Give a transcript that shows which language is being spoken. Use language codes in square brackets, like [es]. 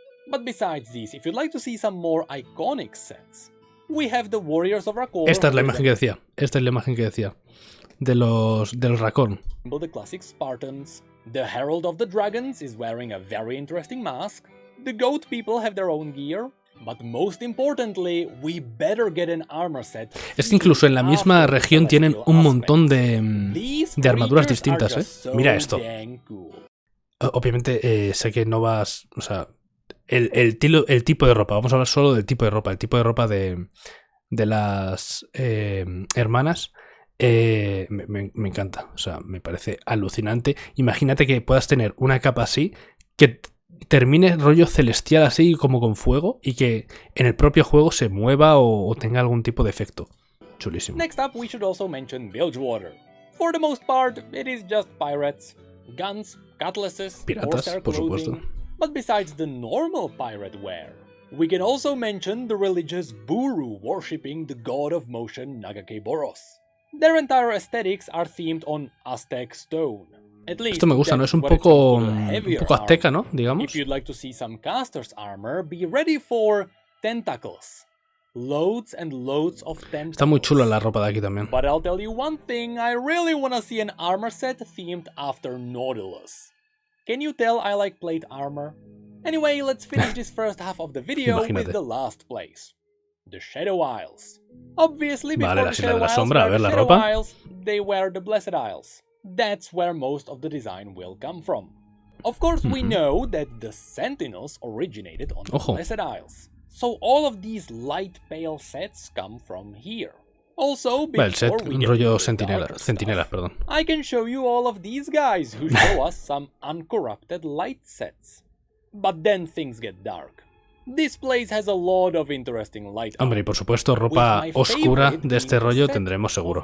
[en] But besides these, if you'd like to see some more iconic sets, we have the Warriors of Rakor. [es] Esta es la imagen que decía. Esta es la imagen que decía. De los Rakor. [en] The classic Spartans. The Herald of the Dragons is wearing a very interesting mask. The Goat people have their own gear. But most importantly, we better get an armor set. [es] Es que incluso en la misma región tienen un montón de armaduras distintas, ¿eh? Mira esto. Obviamente sé que no vas... O sea, el tipo de ropa. Vamos a hablar solo del tipo de ropa. El tipo de ropa de las hermanas me encanta. O sea, me parece alucinante. Imagínate que puedas tener una capa así que termine rollo celestial así como con fuego y que en el propio juego se mueva o tenga algún tipo de efecto. Chulísimo. [en] Next up, we should also mention Bilgewater. For the most part, it is just pirates, guns, cutlasses, [es] piratas, por supuesto. [en] But besides the normal pirate wear, we can also mention the religious Buru worshipping the god of motion Nagake Boros. Their entire aesthetics are themed on Aztec stone. At least [es] esto me gusta, ¿no? Es un poco azteca, ¿no? Digamos. [en] If you'd like to see some caster's armor, be ready for tentacles. Loads and loads of tentacles. [es] Está muy chula la ropa de aquí también. [en] But I'll tell you one thing, I really wanna see an armor set themed after Nautilus. Can you tell I like plate armor? Anyway, let's finish this first half of the video with the last place. The Shadow Isles. Obviously, before the Shadow Isles were the Shadow Isles, they were the Blessed Isles. That's where most of the design will come from. Of course, we know that the Sentinels originated on the Blessed Isles. So all of these light pale sets come from here. Also, before we get [es] rollo [en] to the darker [es] centinelas, [en] stuff, I can show you all of these guys who show us some uncorrupted light sets. But then things get dark. This place has a lot of interesting light. [es] Hombre, y por supuesto, ropa oscura de este rollo tendremos seguro.